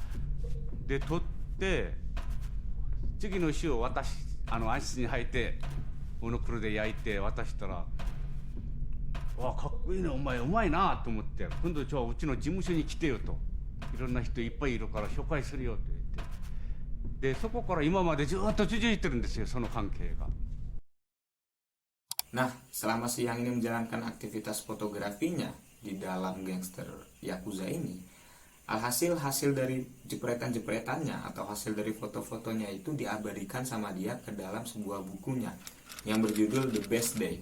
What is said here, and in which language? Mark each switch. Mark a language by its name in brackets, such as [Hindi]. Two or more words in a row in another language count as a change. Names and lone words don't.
[Japanese] で撮って次の週を暗室に入ってモノクロで焼いて渡したら、わあかっこいいね、お前うまいなと思って、今度じゃあうちの事務所に来てよと、いろんな人いっぱいいるから紹介するよと言って、でそこから今までずっと続いてるんですよ、その関係が。 [Indonesian] Nah, selama Siang ini menjalankan aktivitas fotografinya di dalam gangster yakuza ini, alhasil hasil dari jepretan-jepretannya atau hasil dari foto-fotonya itu diabadikan sama dia ke dalam sebuah bukunya yang berjudul The Best Day.